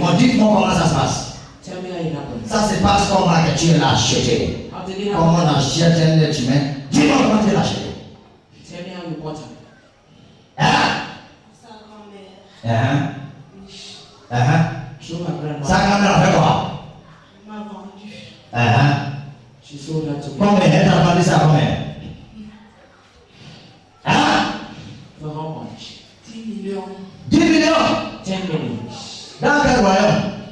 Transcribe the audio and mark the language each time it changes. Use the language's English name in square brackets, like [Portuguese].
[French] Bon, dites-moi comment ça se passe. [English] Tell me how it happened. [French] Ça se passe comment que tu l'as acheté. [English] How did it [French] Comment [English] happen? [French] on achète un être humain? Dis-moi comment tu l'as acheté. [English] Tell me how you bought him. [French] Hein? Sa grand-mère. Hein? Oui. Hein? [English] Through my grandmother. [French] Ça grand-mère a fait quoi? Elle m'a vendu. Uh-huh. Hein? [English] She sold that to me. [French] Combien? Elle t'a vendu ça combien? Hein? [English] For how much? [French] 10 millions. 10 millions? [English] 10 million. [French] Dans quel royaume?